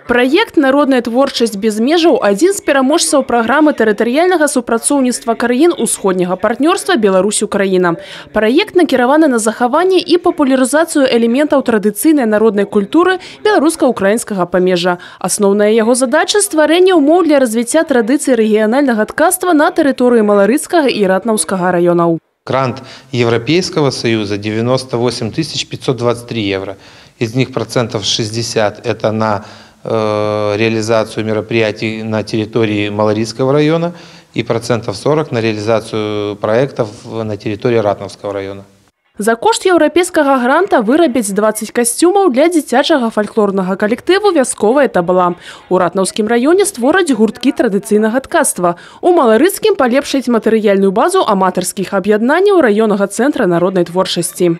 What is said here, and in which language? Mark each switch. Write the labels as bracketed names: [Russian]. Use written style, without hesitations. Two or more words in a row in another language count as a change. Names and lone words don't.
[Belarusian] Праект «Народная творчасць без межаў» – адзін з пераможцаў праграмы тэрытарыяльнага супрацоўніцтва краін усходняга партнёрства Беларусь-Украіна. Праект накіраваны на захаванне і папулярызацыю элементаў традыцыйнай народнай культуры беларуска-украінскага памежжа. Асноўная яго задача – стварэнне ўмоў для развіцця традыцый рэгіянальнага ткацтва на тэрыторыі Маларыцкага і Ратнаўскага раёнаў. [Russian] Грант Европейского Союза 98 523 евро. Из них процентов 60 это на реализацию мероприятий на территории Маларыцкого района и процентов 40 на реализацию проектов на территории Ратнаўского района. [Belarusian] За кошт еўрапейскага гранта вырабяць 20 касцюмаў для дзіцячага фальклорнага калектыву «Вясковая табла». У Ратнаўскім раёне створаць гурткі традыцыйнага ткацтва. У Маларыцкім палепшаць матэрыяльную базу аматарскіх аб'яднанняў раённага цэнтра народнай творчасці.